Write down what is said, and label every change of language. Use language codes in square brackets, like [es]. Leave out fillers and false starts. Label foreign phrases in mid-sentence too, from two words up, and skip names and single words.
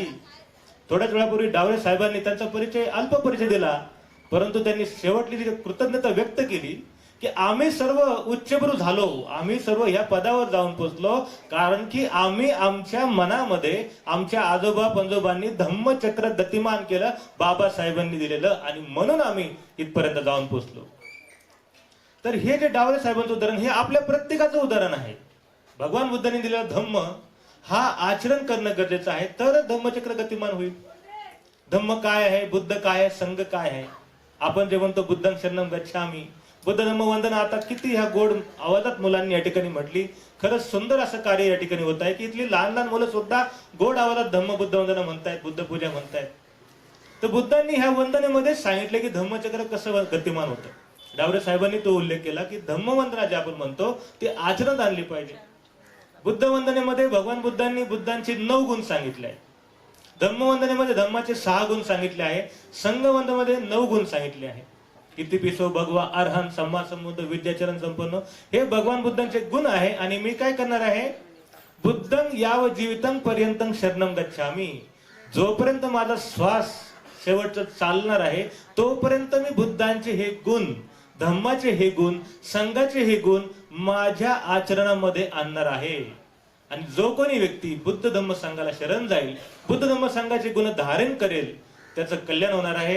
[mr] थोड्याच वेळापूर्वी डावरे साहेबांनी त्यांचा परिचय अल्प परिचय दिला, परंतु त्यांनी शेवटली जी कृतज्ञता व्यक्त केली की आम्ही सर्व उच्चभ्रू झालो, आम्ही सर्व ह्या पदावर जाऊन पोहोचलो कारण की आम्ही आमच्या मनामध्ये आमच्या आजोबा पंजोबांनी धम्मचक्र गतिमान केलं, बाबासाहेबांनी दिलेलं, आणि म्हणून आम्ही इथपर्यंत जाऊन पोहोचलो. तर हे जे डावरे साहेबांचं उदाहरण हे आपल्या प्रत्येकाचं उदाहरण आहे. भगवान बुद्धांनी दिलेला धम्म हा आचरण करणं गरजेचं आहे, तरच धम्मचक्र गतिमान होईल. धम्म काय आहे, बुद्ध काय आहे, संघ काय आहे. आपण जे म्हणतो [pi] बुद्धं शरणं गच्छामी, [mr] बुद्ध धम्म वंदना, आता किती ह्या गोड आवाजात मुलांनी या ठिकाणी म्हटली. खरंच सुंदर असं कार्य या ठिकाणी होत आहे की इथली लहान लहान मुलं सुद्धा गोड आवाजात धम्म बुद्ध वंदना म्हणतायत, बुद्ध पूजा म्हणतायत. तर बुद्धांनी ह्या वंदनेमध्ये सांगितले की धम्मचक्र कसं गतिमान होतं. डावरे साहेबांनी तो उल्लेख केला की धम्मवंदना जे आपण म्हणतो ते आचरणात आणली पाहिजे. बुद्ध वंदनेमध्ये भगवान बुद्धांनी बुद्धांचे 9 गुण सांगितले आहे. धम्मवंदनेमध्ये धम्माचे 6 गुण सांगितले आहे. संघवंदनेमध्ये 9 गुण सांगितले आहे. [pi] इतिपिसो भगवा अर्हन सम्मा समुद्र विद्याचरण संपन्न [mr] हे भगवान बुद्धांचे गुण आहे. आणि मी काय करणार आहे, [pi] बुद्धं याव जीवितं पर्यंतं शरणं गच्छामी, [mr] जोपर्यंत माझा श्वास शेवटचं चालणार आहे तोपर्यंत मी बुद्धांचे हे गुण, धम्माचे हे गुण, संघाचे हे गुण माझ्या आचरणामध्ये आणणार आहे. आणि जो कोणी व्यक्ती बुद्ध धम्म संघाला शरण जाईल, बुद्ध धम्म संघाचे गुण धारण करेल, त्याचं कल्याण होणार आहे.